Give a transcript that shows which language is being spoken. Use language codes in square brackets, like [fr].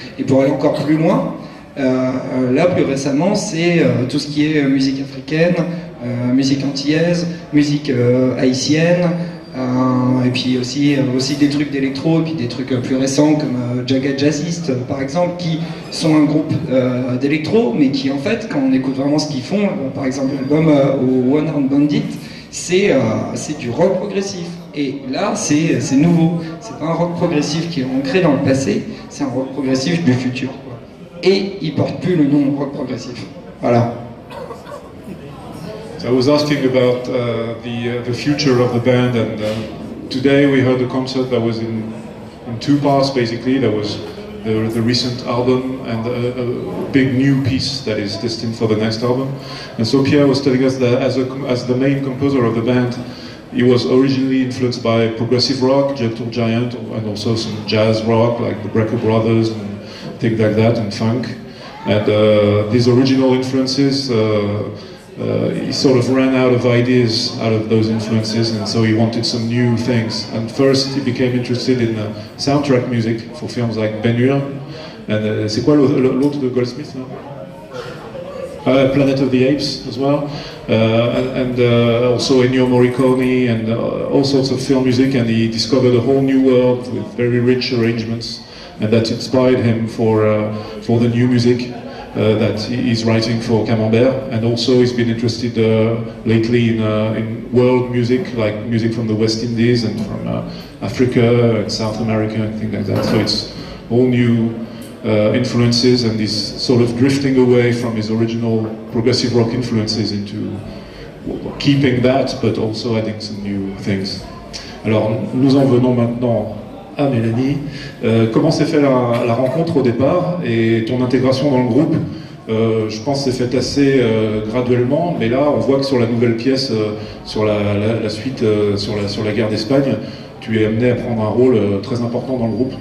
[fr] Et pour aller encore plus loin, là, plus récemment, c'est tout ce qui est musique africaine, musique antillaise, musique haïtienne, et puis aussi des trucs d'électro, et puis des trucs plus récents comme Jagged Jazzist, par exemple, qui sont un groupe d'électro, mais qui, en fait, quand on écoute vraiment ce qu'ils font, par exemple l'album One Armed Bandit, c'est du rock progressif. Et là, c'est nouveau. C'est pas un rock progressif qui est ancré dans le passé, c'est un rock progressif du futur, quoi. Et il porte plus le nom rock progressif. Voilà. [en] So I was asking about the future of the band, and today we heard a concert that was in two parts. Basically, there was the recent album and a big new piece that is destined for the next album. And so Pierre was telling us that as the main composer of the band, he was originally influenced by progressive rock, Gentle Giant, and also some jazz rock like the Brecker Brothers and things like that, and funk. And these original influences, he sort of ran out of ideas out of those influences, and so he wanted some new things. And first he became interested in soundtrack music for films like Ben Hur. [fr] And c'est quoi l'autre de Goldsmith là? [en] Planet of the Apes as well, and also Ennio Morricone and all sorts of film music, and he discovered a whole new world with very rich arrangements, and that inspired him for the new music that he's writing for Camembert. And also he's been interested lately in world music, like music from the West Indies and from Africa and South America and things like that. So it's all new influences, and he's sort of drifting away from his original progressive rock influences into keeping that, but also adding some new things. [fr] Alors, nous en venons maintenant à Mélanie. Comment s'est fait la rencontre au départ et ton intégration dans le groupe? Je pense que c'est fait assez graduellement, mais là, on voit que sur la nouvelle pièce, sur la suite, sur la guerre d'Espagne, tu es amené à prendre un rôle très important dans le groupe.